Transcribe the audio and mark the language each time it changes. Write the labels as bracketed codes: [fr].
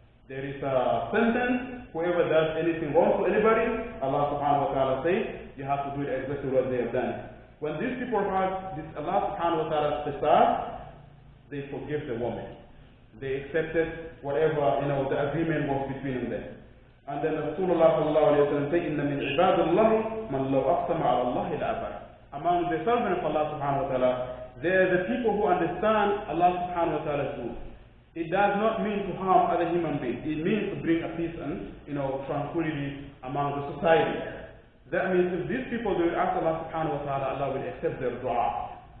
[en] There is a sentence, whoever does anything wrong to anybody, Allah subhanahu wa ta'ala says, you have to do it exactly what they have done. When these people heard this Allah subhanahu wa ta'ala's qisas, they forgive the woman. They accepted whatever, the agreement was between them. And then Rasulullah sallallahu alayhi wa sallam said, [ar] إِنَّ مِنْ عِبَادِ اللَّهِ مَنْ لَوْ أَقْسَمَ عَلَى اللَّهِ لَأَبَرَ. [en] Among the servants of Allah subhanahu wa ta'ala, they are the people who understand Allah subhanahu wa ta'ala's rules. It does not mean to harm other human beings. It means to bring a peace and tranquility among the society. That means if these people will ask Allah subhanahu wa ta'ala, Allah will accept their dua.